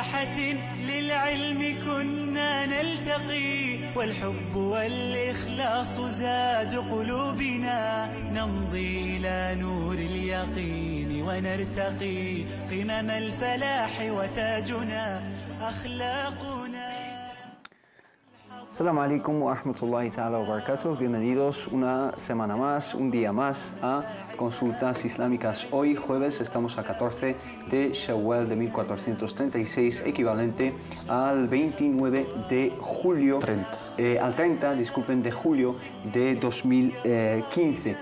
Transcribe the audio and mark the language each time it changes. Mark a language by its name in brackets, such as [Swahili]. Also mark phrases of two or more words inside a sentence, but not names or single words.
[Arabic] بساحة للعلم كنا نلتقي، والحب والإخلاص زاد قلوبنا، نمضي إلى نور اليقين ونرتقي قمم الفلاح وتاجنا أخلاقنا. السلام عليكم ورحمة الله تعالى وبركاته. [Spanish] Bienvenidos una semana más, un día más a Consultas Islámicas. Hoy, jueves, estamos a 14 de Shawwal de 1436, equivalente al 29 de julio, al 30, disculpen, de julio de 2015.